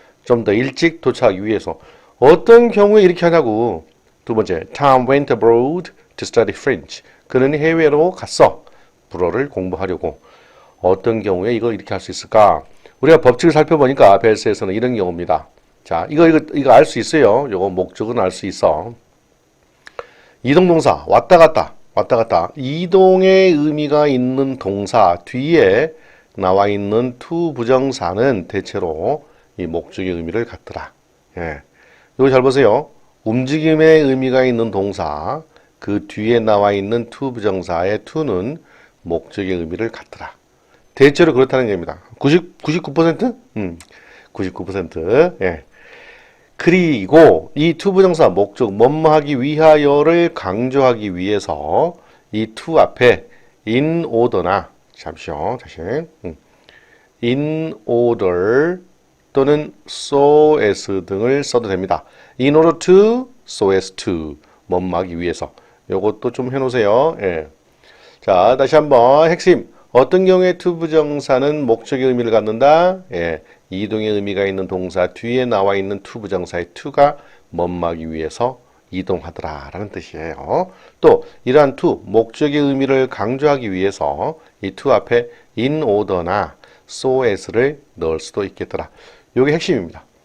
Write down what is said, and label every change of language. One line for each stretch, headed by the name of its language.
Korean: 좀 더 일찍 도착하기 위해서. 어떤 경우에 이렇게 하냐고. 두 번째,
English: Tom went abroad to study French.
Korean: 그는 해외로 갔어. 불어를 공부하려고. 어떤 경우에 이걸 이렇게 할 수 있을까? 우리가 법칙을 살펴보니까 벨스에서는 이런 경우입니다. 자, 이거 알 수 있어요. 요거 목적은 알 수 있어. 이동동사 왔다 갔다. 이동의 의미가 있는 동사 뒤에 나와 있는 투 부정사는 대체로 이 목적의 의미를 갖더라. 예. 이거 잘 보세요. 움직임의 의미가 있는 동사 그 뒤에 나와 있는 투 부정사의 투는 목적의 의미를 갖더라. 대체로 그렇다는 겁니다. 99%? 99%. 예. 그리고 이 투 부정사 목적 뭐뭐하기 위하여를 강조하기 위해서 이 투 앞에 in order나 잠시요. 다시. in order 또는 so as 등을 써도 됩니다. in order to, so as to 뭐뭐하기 위해서. 요것도 좀 해놓으세요. 예. 자, 다시 한번 핵심. 어떤 경우에 투부정사는 목적의 의미를 갖는다? 예. 이동의 의미가 있는 동사 뒤에 나와 있는 투부정사의 투가 뭐뭐하기 위해서 이동하더라 라는 뜻이에요. 또 이러한 투, 목적의 의미를 강조하기 위해서 이 투 앞에 in order나 so as를 넣을 수도 있겠더라. 요게 핵심입니다.